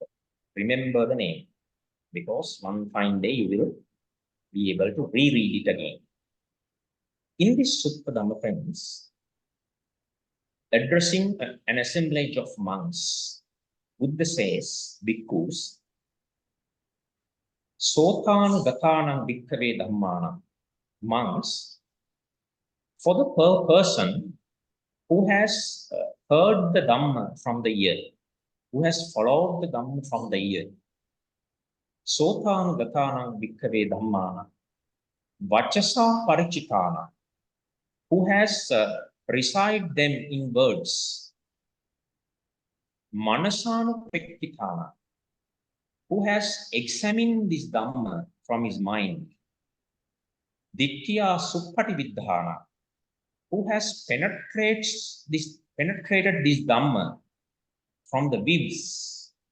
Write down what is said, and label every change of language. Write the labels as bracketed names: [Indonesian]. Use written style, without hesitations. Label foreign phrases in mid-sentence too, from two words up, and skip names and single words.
[English] Remember the name, because one fine day you will be able to reread it again. In this sutta, Dhamma friends, addressing an assemblage of monks, Buddha says, bhikkhus, [Pali] Sotanagatanam bhikkhave dhammanam, [English] monks, for the person who has heard the Dhamma from the ear, who has followed the Dhamma from the ear, [Pali] Sotanagatanam bhikkhave dhammanam, vachasa parichitana, [English] who has recite them in words, manasanupekkitana, who has examined this Dhamma from his mind, [Pali] ditthiya suppatividdhana, [English] who has penetrated this Dhamma from the views.